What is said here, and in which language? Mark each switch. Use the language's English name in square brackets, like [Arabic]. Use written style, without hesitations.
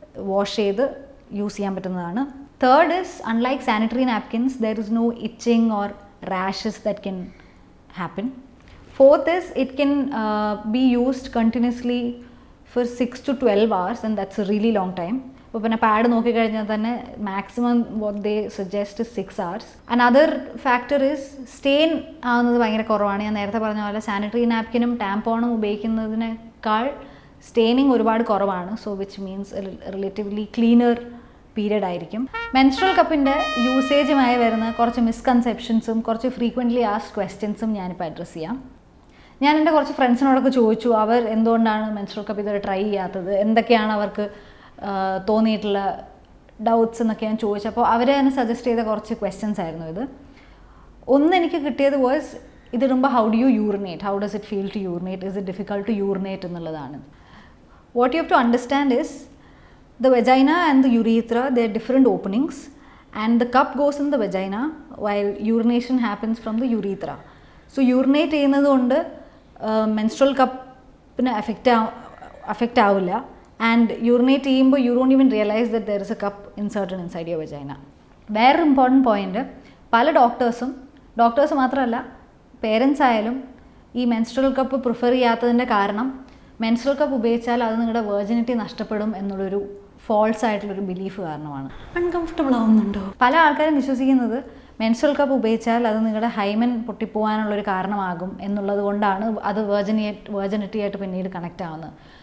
[Malayalam] Wash ചെയ്ത് use ചെയ്യാൻ പറ്റുന്നതാണ്. [English] Third is, unlike sanitary napkins, there is no itching or rashes that can happen. Fourth is, it can be used continuously for 6 to 12 hours, and that's a really long time. [Malayalam] ഇപ്പോൾ പിന്നെ pad നോക്കിക്കഴിഞ്ഞാൽ തന്നെ maximum [English] what they suggest [Malayalam] 6 hours. [English] another factor is stain [Malayalam] ആവുന്നത് ഭയങ്കര കുറവാണ്. ഞാൻ നേരത്തെ പറഞ്ഞ പോലെ സാനിറ്ററി നാപ്കിനും ടാമ്പോണും ഉപയോഗിക്കുന്നതിനേക്കാൾ സ്റ്റെയിനിങ് ഒരുപാട് കുറവാണ്. [English] So which means relatively cleaner period ആയിരിക്കും. [Malayalam] മെൻസ്ട്രൽ കപ്പിൻ്റെ യൂസേജുമായി വരുന്ന കുറച്ച് മിസ്കൺസെപ്ഷൻസും കുറച്ച് ഫ്രീക്വൻ്റ്ലി ആസ്ക്ഡ് ക്വസ്റ്റ്യൻസും ഞാനിപ്പോൾ അഡ്രസ്സ് ചെയ്യാം. ഞാൻ എൻ്റെ കുറച്ച് ഫ്രണ്ട്സിനോടൊക്കെ ചോദിച്ചു അവർ എന്തുകൊണ്ടാണ് മെൻസ്ട്രൽ കപ്പ് ഇതുവരെ ട്രൈ ചെയ്യാത്തത്, എന്തൊക്കെയാണ് അവർക്ക് തോന്നിയിട്ടുള്ള ഡൗട്ട്സ് എന്നൊക്കെ ഞാൻ ചോദിച്ചപ്പോൾ അവർ തന്നെ സജസ്റ്റ് ചെയ്ത കുറച്ച് ക്വസ്റ്റ്യൻസ് ആയിരുന്നു ഇത്. ഒന്ന് എനിക്ക് കിട്ടിയത് [English] was [Malayalam] ഇതിടുമ്പോൾ [English] how do you urinate, how does it feel to urinate, is it difficult to urinate [Malayalam] എന്നുള്ളതാണ്. [English] What you have to understand is the vagina and the urethra, they are different openings, and the cup goes in the vagina while urination happens from the urethra. So urinate [Malayalam] ചെയ്യുന്നതുകൊണ്ട് [English] menstrual cup-നെ affect [Malayalam] ആവില്ല, [English] and urinate [Malayalam] ചെയ്യുമ്പോൾ [English] you don't even realize that there is a cup inserted inside your vagina. [Malayalam] വേറൊരു important point, പല doctors മാത്രമല്ല parents ആയാലും ഈ menstrual cup prefer ചെയ്യാത്തതിൻ്റെ കാരണം menstrual cup ഉപയോഗിച്ചാൽ അത് നിങ്ങളുടെ വെർജിനിറ്റി നഷ്ടപ്പെടും എന്നുള്ളൊരു ഫോൾസ് ആയിട്ടുള്ളൊരു ബിലീഫ് കാരണമാണ്. അൺകംഫർട്ടബിൾ ആവുന്നുണ്ടോ? പല ആൾക്കാരും വിശ്വസിക്കുന്നത് മെൻസ്ട്രൽ കപ്പ് ഉപയോഗിച്ചാൽ അത് നിങ്ങളുടെ ഹൈമൻ പൊട്ടിപ്പോകാനുള്ളൊരു കാരണമാകും എന്നുള്ളത് കൊണ്ടാണ് അത് വെർജിനിറ്റി ആയിട്ട് പിന്നീട് കണക്റ്റ് ആവുന്നത്.